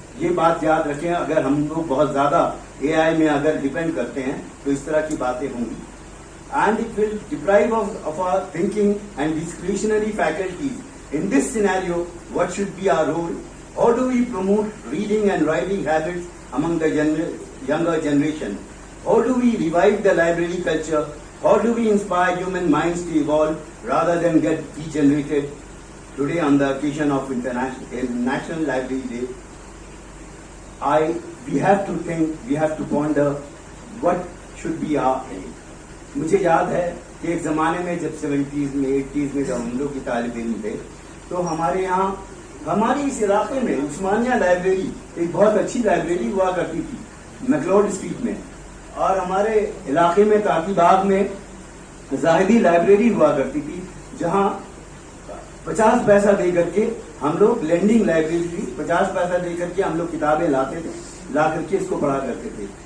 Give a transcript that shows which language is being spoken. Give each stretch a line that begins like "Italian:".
Hindi: ये बात याद रखें, अगर हम लोग बहुत ज़्यादा AI में अगर डिपेंड करते हैं तो इस तरह की बातें होंगी।
English: And it will deprive of our thinking and discretionary faculties. In this scenario, what should be our role? How do we promote reading and writing habits among the younger generation? How do we revive the library culture? How do we inspire human minds to evolve rather than get degenerated? Today, on the occasion of National Library Day, we have to think, we have to ponder what should be our aim.
Hindi: मुझे याद है कि एक ज़माने में जब 70s में 80s में जब हम लोग की तालिब इल्म थे तो हमारे यहाँ हमारी इस इलाके में उस्मानिया लाइब्रेरी एक बहुत अच्छी लाइब्रेरी हुआ करती थी मैकलोड स्ट्रीट में, और हमारे इलाके में ताकी बाग में जाहिदी लाइब्रेरी हुआ करती थी जहाँ 50 पैसा दे करके हम लोग लेंडिंग लाइब्रेरी थी, 50 पैसा दे करके हम लोग किताबें लाते थे, ला करके इसको पढ़ा करते थे।